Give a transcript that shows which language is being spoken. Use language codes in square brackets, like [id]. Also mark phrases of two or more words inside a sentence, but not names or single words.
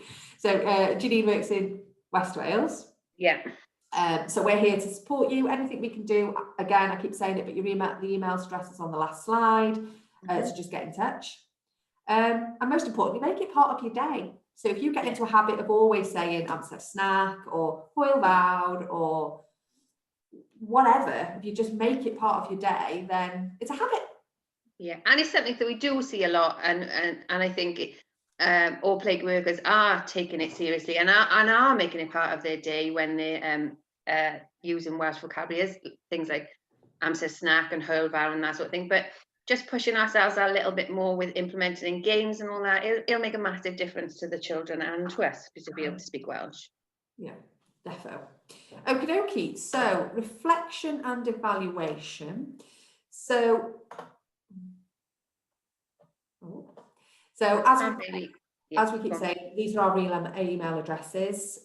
[en] So Janine works in West Wales. Yeah. So we're here to support you. Anything we can do, again, I keep saying it, but the email address is on the last slide. So just get in touch. And most importantly, make it part of your day. So if you get into a habit of always saying [cy] amser snack [en] or [cy] hwyl fawr [en] or whatever, if you just make it part of your day, then it's a habit. Yeah, and it's something that we do see a lot, and I think all plague workers are taking it seriously and are making it part of their day when they're using Welsh vocabulary as things like [cy] amser snack [en] and [cy] hwyl fawr [en] and that sort of thing. But just pushing ourselves a little bit more with implementing in games and all that, it'll make a massive difference to the children and to us to be able to speak Welsh. Yeah, definitely. Okie dokie. So reflection and evaluation. So as we keep saying, these are our email addresses.